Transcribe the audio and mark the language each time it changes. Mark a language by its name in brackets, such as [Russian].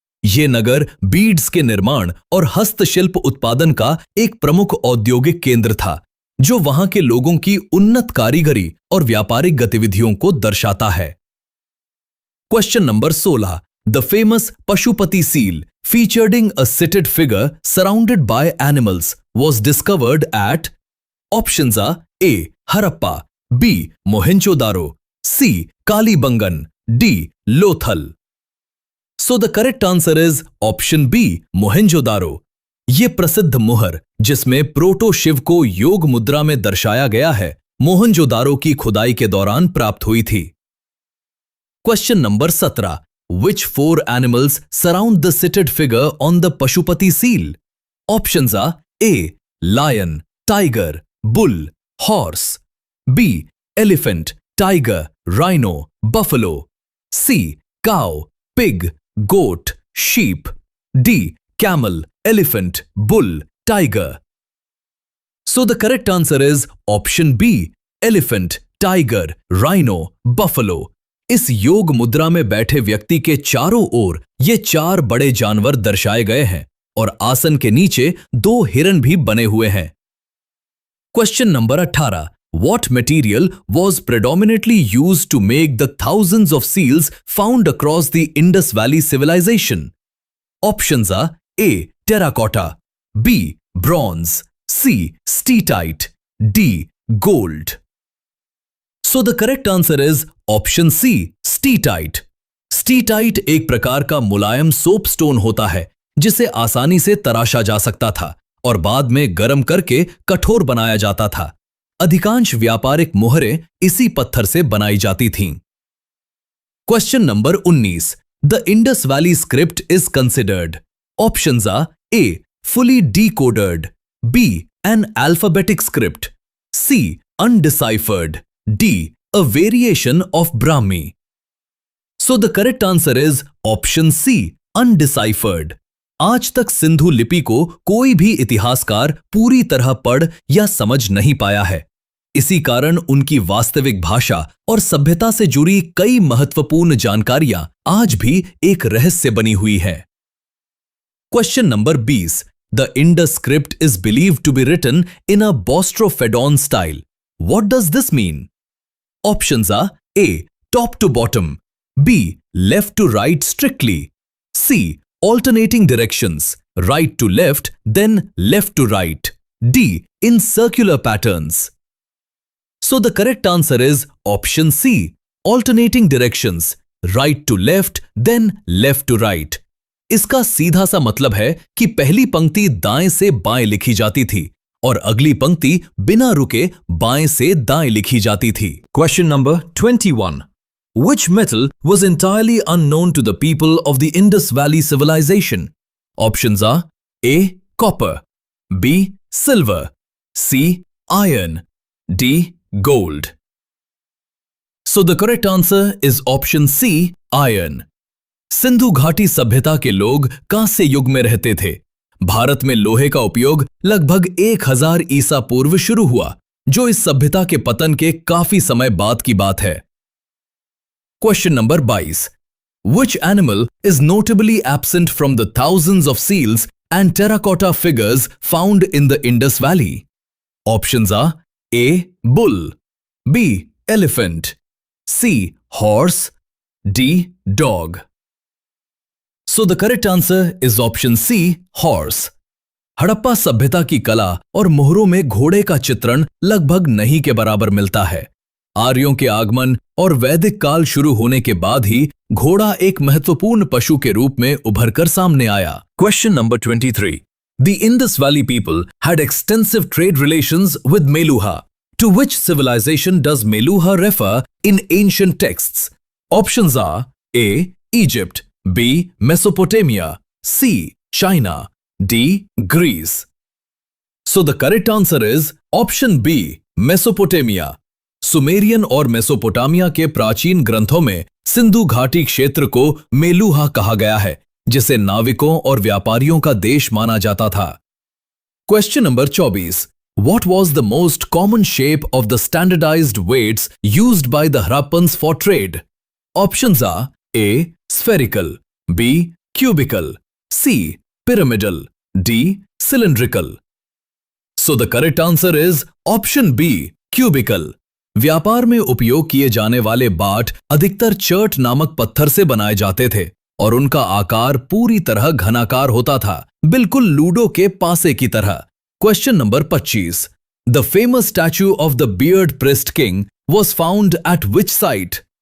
[Hindi] ये नगर बीड्स के निर्माण और हस्तशिल्प उत्पादन का एक प्रमुख औद्योगिक केंद्र था, जो वहां के लोगों की उन्नत कारीगरी और व्यापारिक गतिविधियों को दर्शाता है। [English] Question number 16। The famous Pashupati seal featuring a seated figure surrounded by animals was discovered at? Options are A. Harappa, B. Mohenjo-daro, C. Kalibangan, D. Lothal. So the correct answer is option B. Mohenjo-daro. [Hindi] ये प्रसिद्ध मुहर जिसमें proto Shiv को योग मुद्रा में दर्शाया गया है, मोहनजोदारो की खुदाई के दौरान प्राप्त हुई थी। [English] Question number 17. Which four animals surround the seated figure on the Pashupati seal? Options are A. Lion, tiger, bull, horse. B. Elephant, tiger, rhino, buffalo. C. Cow, pig, goat, sheep. D. Camel, elephant, bull, tiger. So the correct answer is option B. Elephant, tiger, rhino, buffalo. [Hindi] इस योग मुद्रा में बैठे व्यक्ति के चारों ओर ये चार बड़े जानवर दर्शाए गए हैं और आसन के नीचे 2 हिरन भी बने हुए हैं। [English] Question number 18. What material was predominantly used to make the thousands of seals found across the Indus Valley civilization? Options are A. Terracotta, B. Bronze, C. Steatite, D. Gold. So the correct answer is option C. Steatite. [Hindi] Steatite एक प्रकार का मुलायम soapstone होता है जिसे आसानी से तराशा जा सकता था और बाद में गर्म करके कठोर बनाया जाता था। अधिकांश व्यापारिक मुहरें इसी पत्थर से बनाई जाती थीं। [English] Question number 19. The Indus Valley script is considered. Options are A. Fully decoded, B. An alphabetic script, C. Undeciphered, D. A variation of Brahmi. So the correct answer is option C. Undeciphered. [Hindi] आज तक सिंधु लिपि को कोई भी इतिहासकार पूरी तरह पढ़ या समझ नहीं पाया है। इसी कारण उनकी वास्तविक भाषा और सभ्यता से जुड़ी कई महत्वपूर्ण जानकारियां आज भी एक रहस्य बनी हुई है। [English] Question number 20. The Indus script is believed to be written in a Bostrofedon style. What does this mean? Options are A. Top to bottom, B. Left to right strictly, C. Alternating directions, right to left, then left to right, D. In circular patterns. So the correct answer is option C. Alternating directions, right to left, then left to right. [Hindi] इसका सीधा सा मतलब है कि पहली पंक्ति दाएं से बाएं लिखी जाती थी और अगली पंक्ति बिना रुके बाएं से दाएं लिखी जाती थी। [English] Question number 21. Which metal was entirely unknown to the people of the Indus Valley civilization? Options are A. Copper, B. Silver, C. Iron, D. Gold. So the correct answer is option C. Iron. [Hindi] Sindhu घाटी सभ्यता के लोग कांस्य युग में रहते थे। भारत में लोहे का उपयोग लगभग 1000 ईसा पूर्व शुरू हुआ, जो इस सभ्यता के पतन के काफी समय बाद की बात है। [English] Question number 22. Which animal is notably absent from the thousands of seals and terracotta figures found in the Indus Valley? Options are A. Bull, B. Elephant, C. Horse, D. Dog. So the correct answer is option C. Horse. [Hindi] Harappa सभ्यता की कला और मोहरों में घोड़े का चित्रण लगभग नहीं के बराबर मिलता है। आर्यों के आगमन और वैदिक काल शुरू होने के बाद ही घोड़ा एक महत्वपूर्ण पशु के रूप में उभरकर सामने आया। [English] Question number 23. The Indus Valley people had extensive trade relations with Meluha. To which civilization does Meluha refer in ancient texts? Options are A. Egypt, B. Mesopotamia, C. China, D. Greece. So the correct answer is option B. Mesopotamia. [Hindi] Sumerian और Mesopotamia के प्राचीन ग्रंथों में सिंधु घाटी क्षेत्र को मेलुहा कहा गया है, जिसे नाविकों और व्यापारियों का देश माना जाता था। [English] Question number 24. What was the most common shape of the standardized weights used by the Harappans for trade? Options are A. Spherical, B. Cubical, C. Pyramidal, D. Cylindrical. So the correct answer is option B. Cubical. [Hindi] व्यापार में उपयोग किए जाने वाले बाट अधिकतर chert नामक पत्थर से बनाए जाते थे और उनका आकार पूरी तरह घनाकार होता था, बिल्कुल लूडो के पासे की तरह। [English] Question number 25। The famous statue of the beard priest king was found at which site?